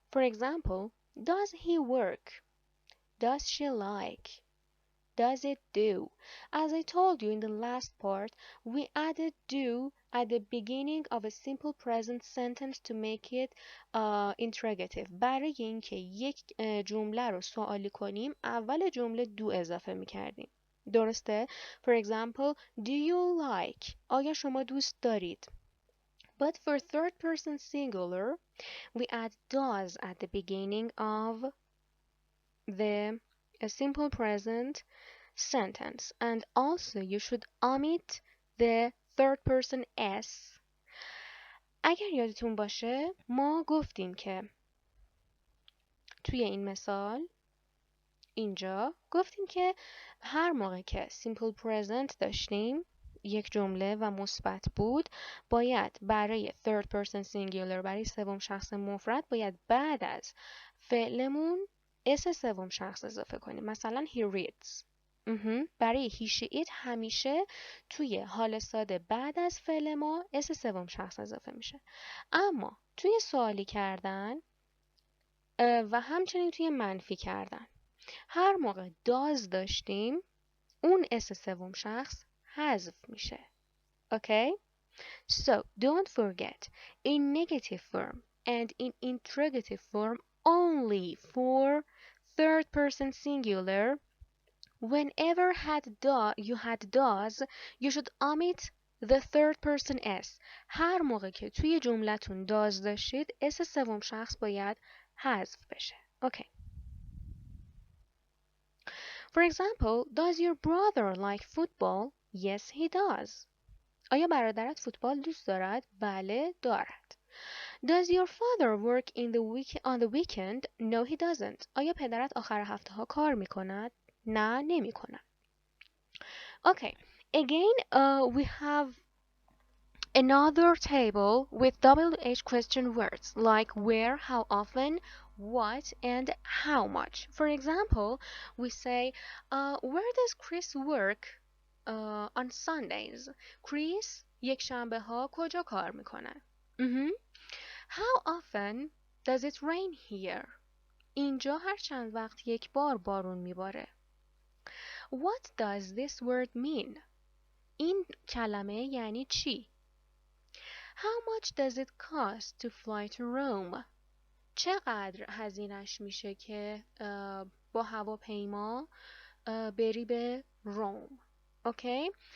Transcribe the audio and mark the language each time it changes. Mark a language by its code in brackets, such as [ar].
[en] For example, does he work? Does she like? Does it do? As I told you in the last part, we added do at the beginning of a simple present sentence to make it interrogative. [fa] برای اینکه یک جمله رو سوالی کنیم، اول جمله do اضافه می‌کردیم. درسته؟ [en] For example, do you like? [fa] آیا شما دوست دارید؟ [en] But for third person singular, we add does at the beginning of the simple present sentence. And also you should omit the third person s. [fa] اگر یادتون باشه ما گفتیم که توی این مثال اینجا گفتیم که هر موقع که simple present داشتیم یک جمله و مثبت بود باید برای third person singular برای سوم شخص مفرد باید بعد از فعلمون اس سوم شخص اضافه کنیم. مثلا [en] he reads. [fa] برای he she it همیشه توی حال ساده بعد از فعل ما اس سوم شخص اضافه میشه. اما توی سوالی کردن و همچنین توی منفی کردن هر موقع does داشتیم اون اس سوم شخص حذف میشه. [en] Okay? So don't forget, in negative form and in interrogative form only for third person singular, whenever you had does, you should omit the third person s. [fa] هر موقع که توی جملتون does داشتید اس سوم شخص باید حذف بشه. [en] Okay. For example, does your brother like football? Yes, he does. [fa] آیا برادرت فوتبال دوست دارد؟ بله، دارد. [en] Does your father work on the weekend? No, he doesn't. [fa] آیا پدرت آخر هفته ها کار می کند؟ نه، نمی کند. [en] Okay, again, we have another table with WH question words like where, how often, what, and how much. For example, we say, where does Chris work on Sundays? [fa] Chris یک شنبه ها کجا کار میکنه؟ [en] How often does it rain here? [fa] اینجا هر چند وقت یک بار بارون میباره. [en] What does this word mean؟ [fa] این کلمه یعنی چی؟ [en] How much does it cost to fly to Rome؟ [fa] چقدر هزینه‌اش میشه که با هواپیما بری به روم. [en] Okay?